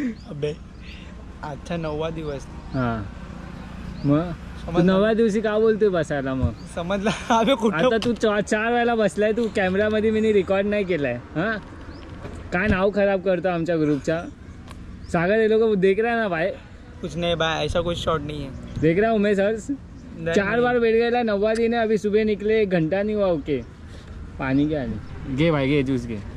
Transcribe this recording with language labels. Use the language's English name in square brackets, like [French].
[Marathi] अबे आजचा 9वा दिवस. हां मग तू 9व्या दिवशी का बोलतोय बसायला मग? समजला. अबे कुठं आता तू 4 वेळेला बसलाय. तू कॅमेरामध्ये मी रेकॉर्ड नाही केलाय. हां काय नाव खराब करतो आमच्या ग्रुपचा. [Hindi] सागर ये लोग देख रहा है ना भाई. कुछ नहीं भाई, ऐसा कुछ शॉट नहीं है. देख रहा हूँ मैं सर. 4 बार बैठ गया. 9वां दिन है. अभी सुबह निकले 1 घंटा नहीं हुआ. [Marathi] ओके पाणी घे आणि घे भाई घे ज्यूस घे.